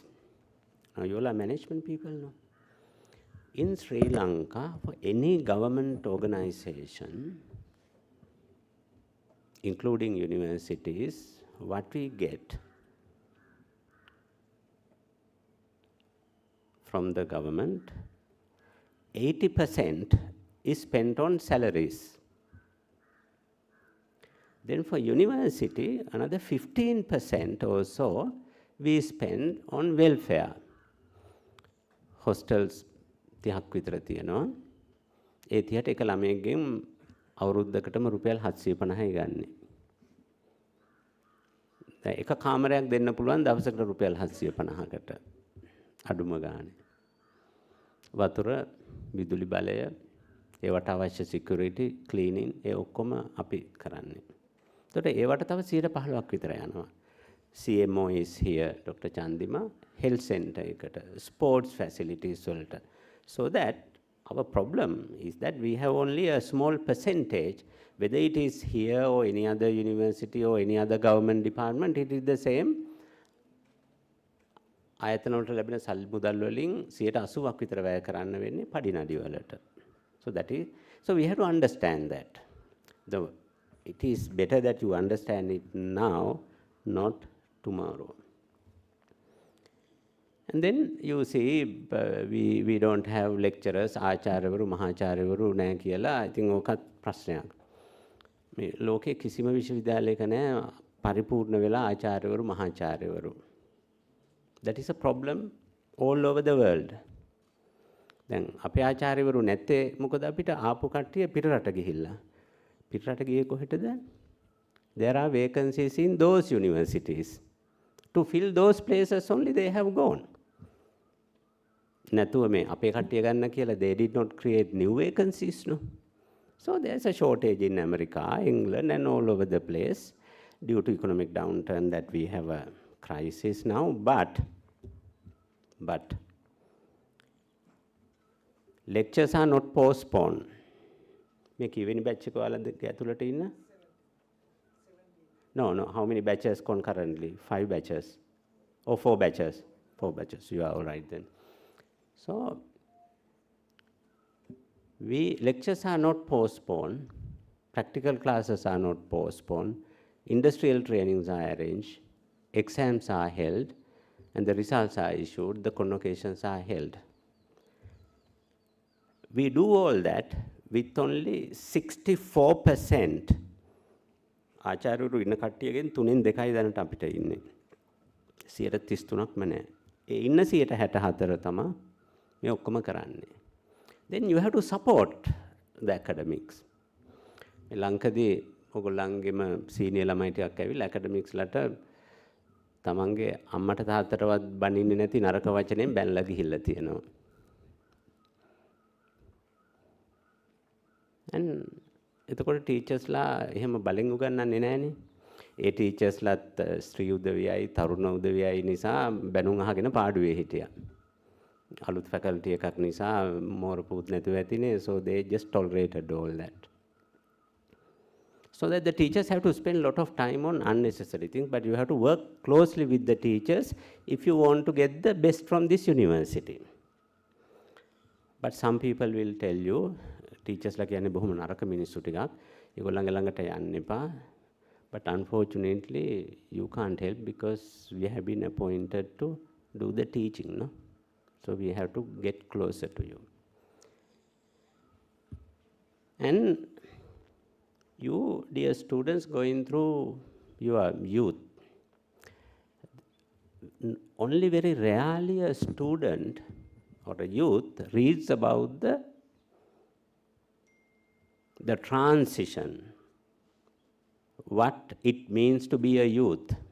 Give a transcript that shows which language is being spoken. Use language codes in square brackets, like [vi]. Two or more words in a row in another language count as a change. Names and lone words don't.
[en] Now you all are management people, no? In Sri Lanka, for any government organization, including universities, what we get from the government, 80% is spent on salaries. Then for university, another 15% or so we spend on welfare. [si] Hostels 30ක් විතර තියෙනවා. ඒ 30ට එක ළමයෙක්ගෙන් අවුරුද්දකටම රුපියල් 750යි ගන්න. දැන් එක කාමරයක් දෙන්න පුළුවන් දවසකට රුපියල් 750කට අඩුම ගානේ. වතුර, විදුලි බලය, ඒවට අවශ්‍ය security, cleaning ඒ ඔක්කොම අපි කරන්නේ. එතකොට ඒවට තව 15ක් විතර යනවා. [en] CMO is here, Dr. Chandima, health center එකට, sports facilities වලට. So that our problem is that we have only a small percentage, whether it is here or any other university or any other government department, it is the same. [si] ආයතන වලට ලැබෙන සල්ලි මුදල් වලින් 80ක් විතර වැය කරන්න වෙන්නේ පඩි නඩි වලට. [en] So we have to understand that. It is better that you understand it now, not tomorrow. And then you see, we don't have lecturers, [si] ආචාර්යවරු, මහාචාර්යවරු නැහැ කියලා. [en] I think [si] ඕකත් ප්‍රශ්නයක්. මේ ලෝකේ කිසිම විශ්වවිද්‍යාලයක නැහැ පරිපූර්ණ වෙලා ආචාර්යවරු, මහාචාර්යවරු. [en] That is a problem all over the world. [si] දැන් අපේ ආචාර්යවරු නැත්තේ මොකද අපිට ආපු කට්ටිය පිටරට ගිහිල්ලා. පිටරට ගියේ කොහෙටද? [en] There are vacancies in those universities. To fill those places only they have gone. [si] නැතුව මේ අපේ කට්ටිය ගන්න කියලා [en] they did not create new vacancies, no. So there's a shortage in America, England and all over the place due to economic downturn that we have a crisis now. But lectures are not postponed. [si] මේ කීවෙනි batch එක ඔයාලද ඇතුළට ඉන්න? [en] No, how many batches concurrently? 5 batches or 4 batches? 4 batches, you are all right then. So lectures are not postponed, practical classes are not postponed, industrial trainings are arranged, exams are held, and the results are issued, the convocations are held. We do all that with only 64% [si] ආචාර්යවරු ඉන්න කට්ටියගෙන් 3න් 2යි දැනට අපිට ඉන්නේ. 33%ක්ම නැහැ. ඒ ඉන්න 64 තමයි මේ ඔක්කොම කරන්නේ. [en] Then you have to support the academics. [si] මේ ලංකදී ඔයගොල්ලන්ගේම සීනියර් ළමයි ටිකක් ඇවිල්ලා academics ලට තමන්ගේ අම්මට තාත්තටවත් බනින්නේ නැති නරක වචනෙන් බැනලා ගිහිල්ලා තියෙනවා. And එතකොට ටීචර්ස්ලා එහෙම බලෙන් උගන්වන්නේ නැහනේ. ඒ ටීචර්ස්ලාත් ශ්‍රී උදවියයි තරුණ උදවියයි නිසා බැනුම් අහගෙන පාඩුවේ හිටියා. අලුත් ෆැකල්ටි එකක් නිසා මෝරපුත් නැතුව ඇතිනේ, [en] so they just tolerated all that. So that the teachers have to spend a lot of time on unnecessary things, but you have to work closely with the teachers if you want to get the best from this university. But some people will tell you, teachers [si] ලා කියන්නේ බොහොම නරක මිනිස්සු ටිකක්, ඒගොල්ලන්ගේ ළඟට යන්න එපා. [en] But unfortunately, you can't help because we have been appointed to do the teaching, no? So we have to get closer to you. And you, dear students, going through your youth, only very rarely a student or a youth reads about the transition, what it means to be a youth.